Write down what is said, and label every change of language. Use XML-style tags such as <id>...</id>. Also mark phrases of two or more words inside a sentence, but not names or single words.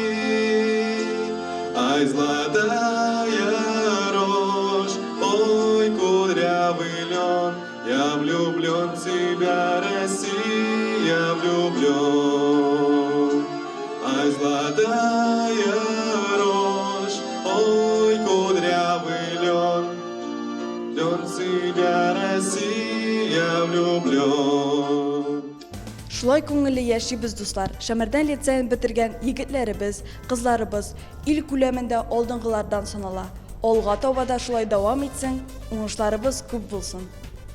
<ru>Ай, золотая рожь, ой, кудрявый лен, я влюблен в тебя, Россия, влюблен. Ай, золотая рожь, ой, кудрявый лен, влюблен в тебя, Россия, влюблен.</ru> <tt>Шулай күңелле яшибез, дуслар. Шәмәрдән лицейын бетергән егетләребез, кызларыбыз ил күләмендә алдынгылардан санала. Алга таба да шулай дәвам итсен, уңышларыбыз күп булсын.</tt>